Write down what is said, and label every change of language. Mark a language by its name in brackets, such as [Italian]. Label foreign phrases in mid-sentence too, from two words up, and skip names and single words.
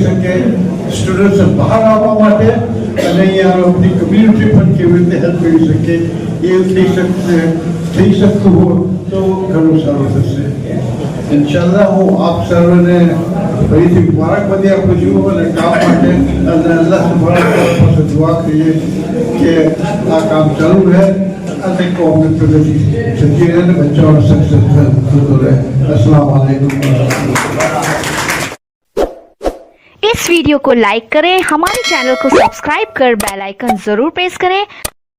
[Gujarati] શકે સ્ટુડન્ટ્સ બહાર આવવા માટે અને અહીંયા આપણી કમ્યુનિટી પણ કેવી રીતે હેલ્પ કરી શકે એ થઈ શકતું હોય તો ઘણું સારું થશે ઇન્શાલ્લાહ હું આપ સર્વને ફરીથી મુબારકબાદી આપું છું અને કામ માટે અને અલ્લાહ સુબ્હાનહુ પાસે દુઆ કરીએ કે આ કામ ચાલુ રહે અને કોમને પ્રગતિ થતી રહે અને બચ્ચાઓને સક્સેસ થતો રહે [Arabic] السلام عليكم. [Hindi] इस वीडियो को लाइक करें, हमारे चैनल को सब्सक्राइब कर बेल आइकन जरूर प्रेस करें